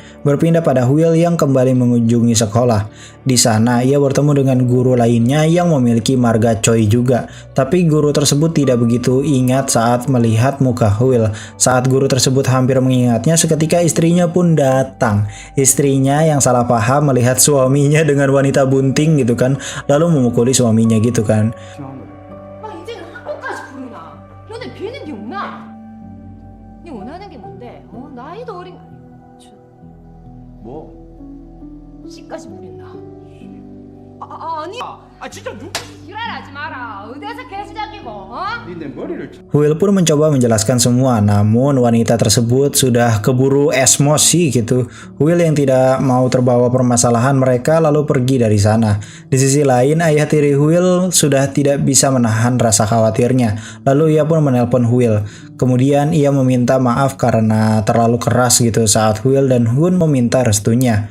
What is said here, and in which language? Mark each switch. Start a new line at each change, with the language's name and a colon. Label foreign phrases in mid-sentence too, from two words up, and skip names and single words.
Indonesian: Berpindah pada Will yang kembali mengunjungi sekolah. Di sana ia bertemu dengan guru lainnya yang memiliki marga Choi juga. Tapi guru tersebut tidak begitu ingat saat melihat muka Will. Saat guru tersebut hampir mengingatnya, seketika istrinya pun datang. Istrinya yang salah paham melihat suaminya dengan wanita bunting gitu kan, lalu memukuli suaminya gitu kan.
Korean: 아 이제는 학교까지 부르나? 너네 비는 게 없나? 네 원하는 게 뭔데? 나이도 어린 뭐? 씨까지 부린다. 아니 진짜 지랄하지 마라. 어디서 개수작이고 내 머리를
Indonesian: Will pun mencoba menjelaskan semua, namun wanita tersebut sudah keburu emosi gitu. Will yang tidak mau terbawa permasalahan mereka lalu pergi dari sana. Di sisi lain, ayah tiri Will sudah tidak bisa menahan rasa khawatirnya. Lalu ia pun menelpon Will. Kemudian ia meminta maaf karena terlalu keras gitu saat Will dan Hun meminta restunya.